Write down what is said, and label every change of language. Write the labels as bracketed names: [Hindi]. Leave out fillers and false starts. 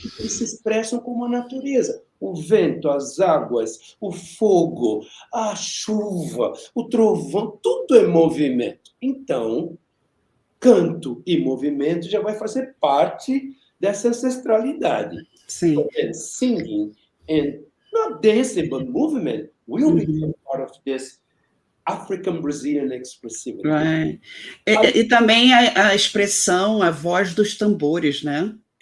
[Portuguese] Eles se expressam como a natureza. O vento, as águas, o fogo, a chuva, o trovão, tudo é movimento. Então, canto e movimento já vai fazer parte dessa ancestralidade. Sim. [English] And singing and not dancing, but movement will become part of this African Brazilian expressivity. Right. [Portuguese] E também a expressão, a voz dos tambores, né?